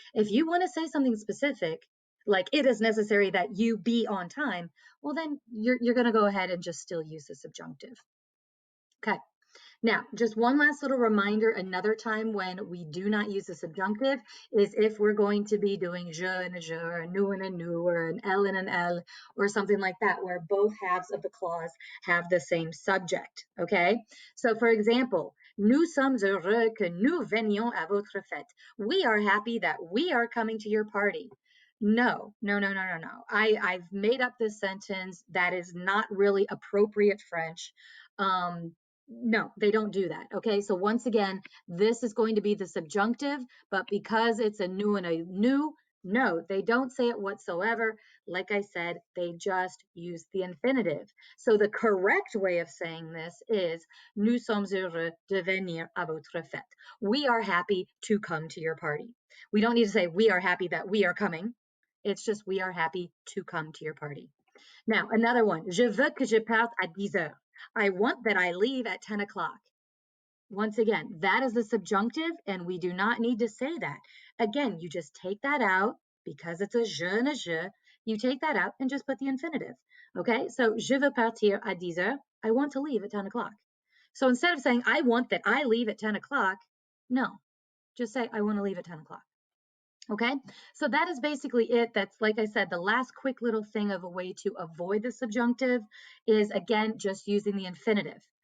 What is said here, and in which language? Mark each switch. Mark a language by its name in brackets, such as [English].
[English] If you want to say something specific, like it is necessary that you be on time, well then you're going to go ahead and just still use the subjunctive. Okay. Now, just one last little reminder, another time when we do not use the subjunctive is if we're going to be doing je and a je, or a nous and a nous, or an elle and an elle, or something like that, where both halves of the clause have the same subject, okay? So for example, [French] nous sommes heureux que nous venions à votre fête. [English] We are happy that we are coming to your party. No, no, no, no, no, no. I've made up this sentence. That is not really appropriate French. No, they don't do that. Okay, so once again, this is going to be the subjunctive, but because it's a nous and a nous, no, they don't say it whatsoever. Like I said, they just use the infinitive. So the correct way of saying this is [French] nous sommes heureux de venir à votre fête. [English] We are happy to come to your party. We don't need to say we are happy that we are coming. It's just we are happy to come to your party. Now, another one. [French] Je veux que je parte à 10 heures. [English] I want that I leave at 10 o'clock. Once again, that is the subjunctive, and we do not need to say that. Again, you just take that out because it's a je and a je. You take that out and just put the infinitive. Okay, so [French] je veux partir à 10 heures. [English] I want to leave at 10 o'clock. So instead of saying I want that I leave at 10 o'clock, no, just say I want to leave at 10 o'clock. Okay, so that is basically it. That's, like I said, the last quick little thing of a way to avoid the subjunctive is, again, just using the infinitive.